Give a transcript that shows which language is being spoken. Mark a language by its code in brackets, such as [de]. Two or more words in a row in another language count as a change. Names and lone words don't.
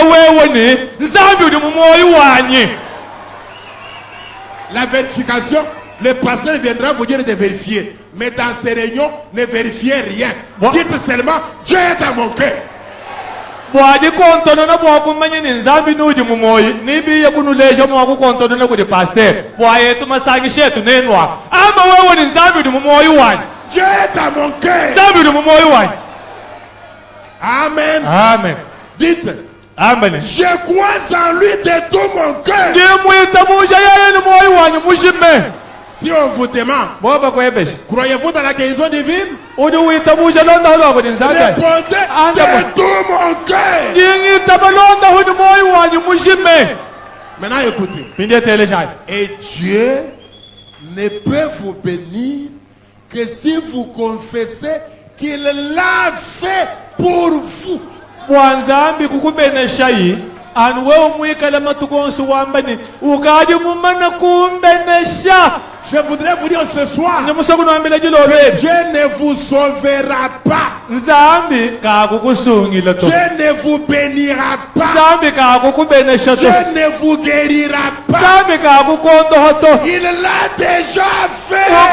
[fr] La vérification, le pasteur viendra vous dire de vérifier. Mais dans ces réunions, ne vérifiez rien. Dites seulement, Dieu est dans mon cœur. [lua] Bwadi kontono na bwa kumanya ni nzambi nuji mumoyi nibi ya kunuleja mwa kontono na kudi pasteur bwa yetu masangi shetu nenwa ama wewe ni nzambi du mumoyi wani [fr] Dieu est dans mon cœur. [lua] Nzambi du mumoyi wani. [fr] Amen. Amen. Dites. Amen. Je crois en lui de tout mon cœur. Si on vous demande, croyez-vous dans la guérison divine? Répondez de tout mon cœur. Maintenant écoutez. Et Dieu ne peut vous bénir que si vous confessez qu'il l'a fait pour vous. [lua] Bwanzambi kukubenesha yi anu wewe mwikala matukonsu wambani ukaji mumana kumbenesha. [fr] Je voudrais vous dire ce soir que Dieu ne vous sauvera pas. Dieu ne vous bénira pas. Dieu ne vous guérira pas. Il l'a déjà fait.